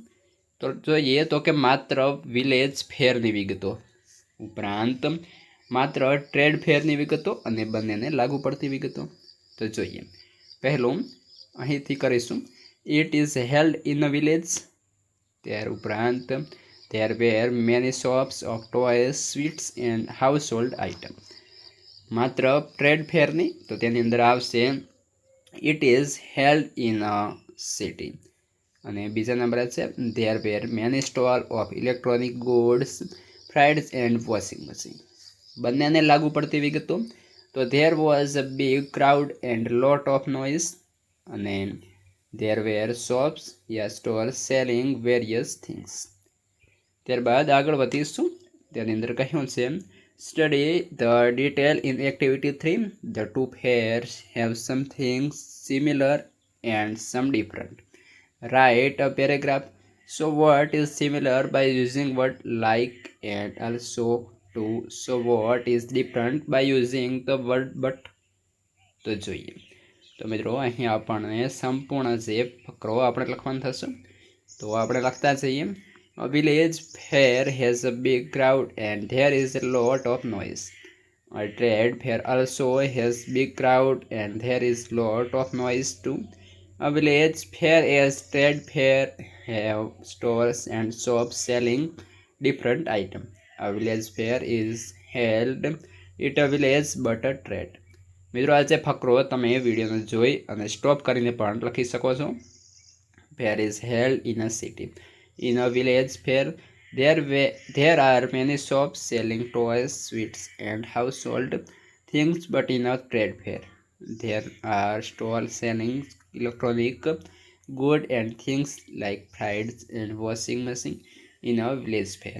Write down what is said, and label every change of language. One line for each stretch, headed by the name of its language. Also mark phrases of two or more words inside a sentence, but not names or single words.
Gujarati: તો જોઈએ તો કે માત્ર વિલેજ ફેરની વિગતો, ઉપરાંત માત્ર ટ્રેડ ફેરની વિગતો અને બંનેને લાગુ પડતી વિગતો. તો જોઈએ પહેલું અહીંથી કરીશું,
English: it is held in a village.
Gujarati: ત્યાર ઉપરાંત
English: there were many shops of toys, sweets and household items.
Gujarati: માત્ર ટ્રેડ ફેરની, તો તેની અંદર આવશે
English: it is held in a city.
Gujarati: અને બીજા નંબરે છે
English: there were many stall of electronic goods, fridges and washing machine.
Gujarati: બંનેને લાગુ પડતી વિગતો, તો
English: there was a big crowd and lot of noise. અને there were shops યા stores selling various things.
Gujarati: ત્યારબાદ આગળ વધીશું, તેની અંદર કહ્યું છે
English: study the detail in activity 3, the two fairs have something similar and some different. write a paragraph, so what is similar by using word like and also to so what is different by using the word but.
Gujarati: તો જોઈએ તો મિત્રો અહીં આપણને સંપૂર્ણ જે ફકરો આપણે લખવાનું થશે, તો આપણે લખતા જઈએ.
English: A village fair has a big crowd and there is a lot of noise. A trade fair also has big crowd and there is lot of noise too. A village fair as trade fair have stores and shops selling different items. A village fair is held at a village but a trade.
Gujarati: મિત્રો આજે ફકરો તમે વિડીયોને જોઈ અને સ્ટોપ કરીને પણ લખી શકો છો.
English: fair is held in a city. In a village fair, There are many shops selling toys, sweets, and household things, but in a trade fair. There are stalls selling electronic goods and things like fridges and washing machine in a village fair.